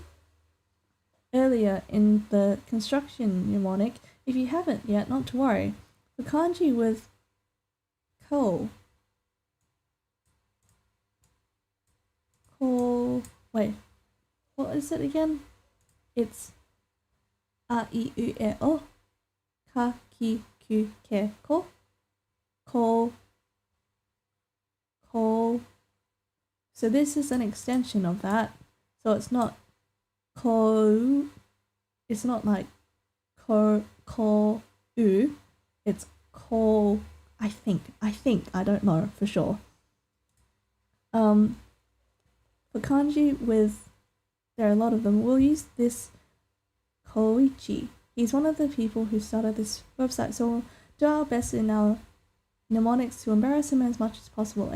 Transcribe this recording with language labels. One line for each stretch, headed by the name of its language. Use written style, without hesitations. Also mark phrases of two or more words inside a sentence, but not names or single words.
English: Earlier in the construction mnemonic, if you haven't yet, not to worry. The kanji with ko. Wait, what is it again?
Japanese: It's a, I, U, E, O, ka, ki, ku, ke, ko, ko.
English: So this is an extension of that. So it's not ko, it's not like ko, u, it's ko, I think, I don't know for sure. For kanji with, there are a lot of them, we'll use this Koichi. He's one of the people who started this website, so we'll do our best in our mnemonics to embarrass him as much as possible.